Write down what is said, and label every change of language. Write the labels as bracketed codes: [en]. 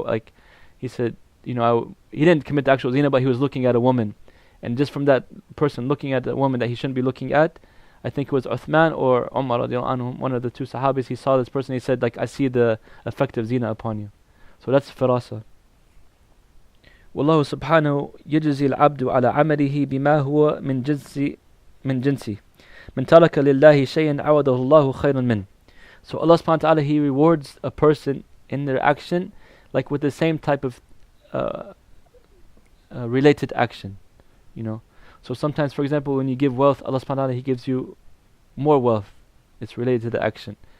[en] Like, he said, he didn't commit the actual zina, but he was looking at a woman. And just from that person looking at a woman that he shouldn't be looking at, I think it was Uthman or Umar radiallahu anhu, one of the two Sahabis, he saw this person, he said, like, I see the effect of zina upon you. So that's firasa. [ar] والله سبحانه يجزي العبد على عمله بما هو من جنسه من ترك لله شيئا عوضه الله خيرا منه. [en] So Allah subhanahu wa ta'ala, he rewards a person in their action like with the same type of related action. So sometimes, for example, when you give wealth, Allah subhanahu wa ta'ala, he gives you more wealth. It's related to the action.